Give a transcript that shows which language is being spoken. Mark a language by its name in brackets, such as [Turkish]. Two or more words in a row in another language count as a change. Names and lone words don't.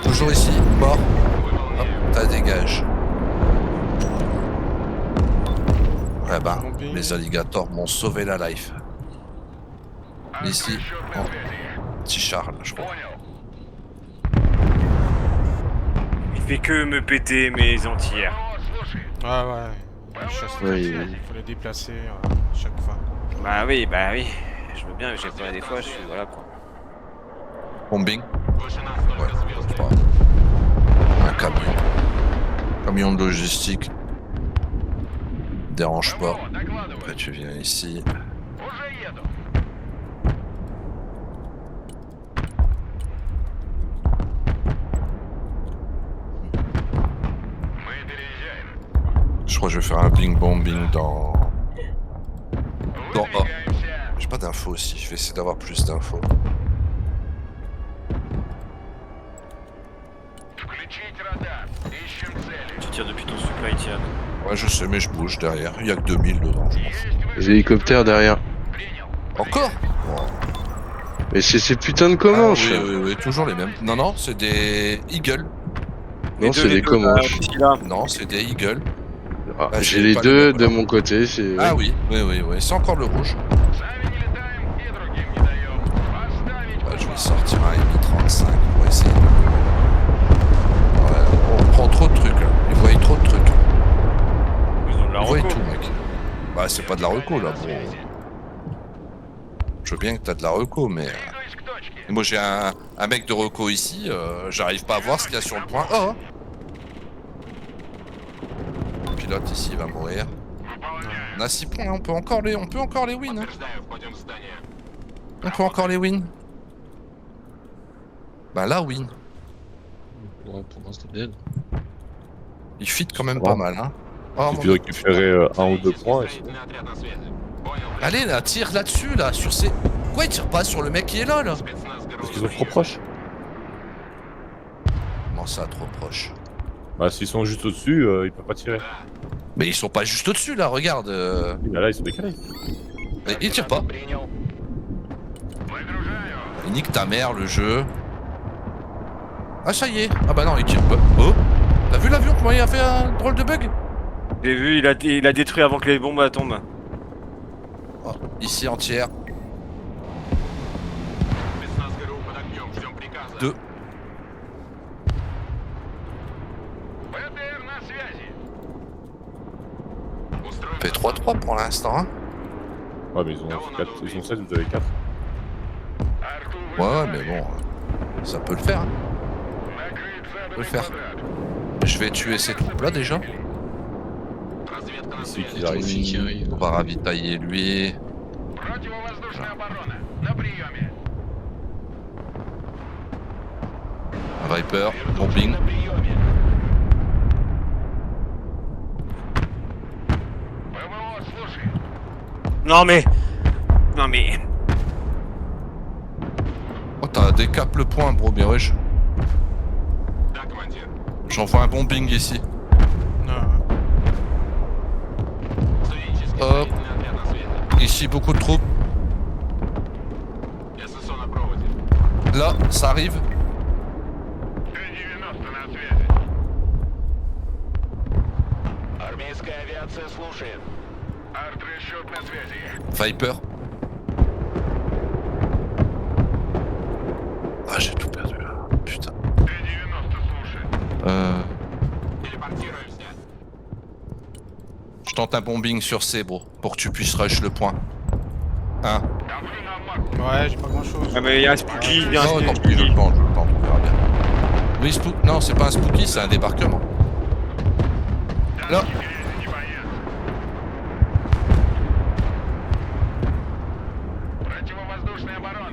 [French] Toujours ici, mort. Hop, [Russian] выполняю. [French] t'as dégage. Ouais bah, Zombie. les alligators m'ont sauvé la life. Ici, [Russian] Счет на [French] oh, [Russian] связи. [French] petit Charles, je crois. [Russian] Понял. [French] Il fait que me péter mes entières. [Russian] ПВО, слушай. [French] Ah ouais. Il chasse Ouais, les- il- il faut les déplacer chaque fois. Bah oui, bah oui. Je veux bien, mais j'ai pas des fois, je suis voilà quoi. Bombing. [Russian] Выше нас [French] Ouais, [Russian] только звезды. [French] c'est pas grave. Un camion. Camion de logistique. Dérange pas. [Russian] ПВО, докладывай. [French] Après tu viens ici. [Russian] Уже еду. Мы переезжаем. [French] Je crois que je vais faire un bling bombing dans... Dans A. [Russian] Выдвигаемся. [French] J'ai pas d'infos aussi. Je vais essayer d'avoir plus d'infos. [Russian] Включить радар. Ищем цели. [French] Tu tires depuis ton supply, tiens. Ouais, je sais, mais je bouge derrière. Il y a que 2000 dedans. je m'en fous. [Russian] Есть [French] Les hélicoptères derrière. [Russian] Принял. [French] Encore? Wow. Mais c'est ces putains de Ah, Comanches. oui, oui, oui, toujours les mêmes. Non, non, c'est des Eagle. Non, c'est des Comanches. Non, c'est des Eagle. Ah, Ah, j'ai c'est les pas deux les mêmes, de alors. mon côté. C'est. Ah oui, oui, oui, oui. C'est encore le rouge. [Russian] Сами не летаем и другим не даем. Поставить [French] Ah, je vais sortir un Mi-35 pour essayer de... Ouais, on prend trop de trucs là. Ils voient trop de trucs. Ils ont de la Ils voient reco. tout, mec. Bah, c'est pas de la reco là, bon. Je veux bien que t'as de la reco, mais... [Russian] Двигаюсь к точке. [French] Moi j'ai un mec de reco ici, j'arrive pas à voir ce qu'il y a sur le point. Oh! Le pilote ici va mourir. On a 6 points, on peut encore les win. Hein. [Russian] Подтверждаю, входим в здание. [French] On peut encore les win. Bah là win. Ouais, pour l'instant, dead. Il fit quand même Ça va. pas mal. Hein. Oh, Il mon suffit de récupérer 1 ou 2 points. Et [Russian] Строительный отряд на связи. Понял. [French] Allez là, tire là-dessus là, sur ces... Pourquoi il tire pas sur le mec qui est là là? [Russian] Спецназ [French] parce qu'ils sont trop proches. Comment ça, trop proche? Bah, s'ils sont juste au-dessus, ils peuvent pas tirer. Mais ils sont pas juste au-dessus là, regarde. Oui, mais là, ils sont décalés. Mais il tire pas. [Russian] Принял. Выгружаю. [French] Il nique ta mère le jeu. Ah ça y est. Ah bah non, il tire pas. Oh! T'as vu l'avion comment il a fait un drôle de bug? J'ai vu, il a détruit avant que les bombes tombent. Oh, ici entière. [Russian] Спецназ ГРУ под огнем. Ждем приказа. [French] Deux. [Russian] БТР на связи. Устроим [French] Fait 3-3 pour l'instant. Hein. Ouais, mais ils ont 16, vous avez 4. [Russian] Арту [French] Ouais, [Russian] вызывали. [French] mais bon, ça peut le faire. Hein. [Russian] Накрыть заданный [French] Peut le faire. [Russian] квадрат. [French] Je vais tuer ces troupes là déjà. [Russian] разведка на [French] Ici, [Russian] связи. [French] qu'ils arrivent. On va ravitailler lui. [Russian] Противовоздушная оборона. На приеме. [French] Un Viper, bombing. [Russian] На приеме. ПВО, слушай. [French] Non mais... Non mais... Oh, t'as décap le point, bro, bien wesh. [Russian] Да, командир. [French] J'envoie un bombing ici. [Russian] Студенческий Оп. строительный отряд на связи. [French] Ici, beaucoup de troupes. [Russian] ССО на проводе. Là, ça arrive. Т-90 на связи. Армейская авиация слушает. Арт-расчет на связи. [French] Viper. Ah, j'ai tout perdu là. Putain. [Russian] Т-90 слушает. Телепортируемся. [French] Je tente un bombing sur C, bro, pour que tu puisses rush le point. 1. [Russian] Давлю на марку. [French] Ouais, j'ai pas grand chose. Ah mais il y a un spooky, il y a un Non, tant spooky. pis, je le tente, on verra bien. Oui, non, c'est pas un spooky, c'est un débarquement. Là. [Russian] Берези, не боец. Противовоздушная оборона.